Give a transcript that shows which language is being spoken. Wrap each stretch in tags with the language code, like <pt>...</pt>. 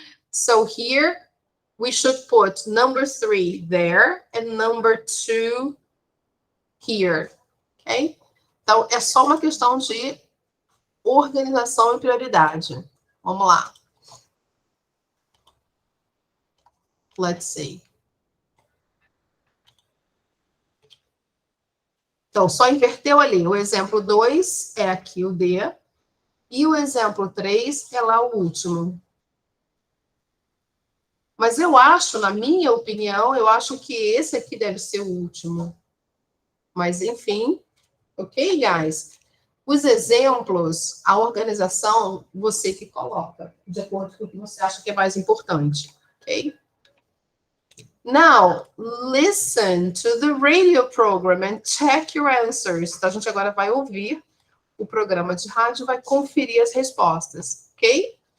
<en>So, here, we should put number 3 there and number 2 here. Ok?</en> <pt>Então, é só uma questão de organização e prioridade. Vamos lá.</pt> <en>Let's see.</en> <pt>Então, só inverteu ali. O exemplo 2 é aqui o D. E o exemplo 3 é lá o último. Mas eu acho, na minha opinião, eu acho que esse aqui deve ser o último. Mas, enfim.</pt> <en>Ok, guys?</en> <pt>Os exemplos, a organização, você que coloca, de acordo com o que você acha que é mais importante.</pt> <en>Ok? Now, listen to the radio program and check your answers.</en> <pt>Então, a gente agora vai ouvir o programa de rádio e vai conferir as respostas, ok?</pt>